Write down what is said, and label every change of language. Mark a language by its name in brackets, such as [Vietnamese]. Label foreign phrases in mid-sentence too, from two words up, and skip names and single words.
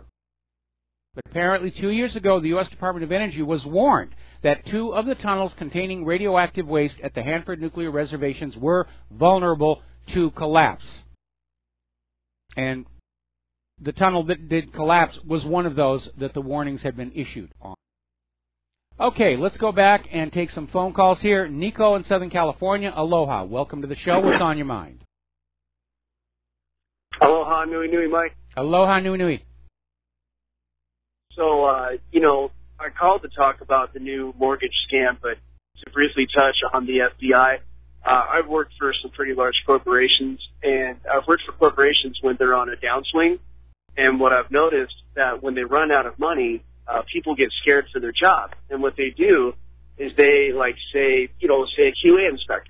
[English] But apparently 2 years ago, the U.S. Department of Energy was warned that 2 of the tunnels containing radioactive waste at the Hanford nuclear reservations were vulnerable to collapse. And the tunnel that did collapse was one of those that the warnings had been issued on. Okay, let's go back and take some phone calls here. Nico in Southern California, aloha. Welcome to the show. What's on your mind? [Hawaiian] Aloha, nui nui, Mike. Aloha, nui nui. [English] So, I called to talk about the new mortgage scam, but to briefly touch on the FBI, I've worked for some pretty large corporations, and I've worked for corporations when they're on a downswing, and what I've noticed that when they run out of money, people get scared for their job, and what they do is they, say a QA inspector.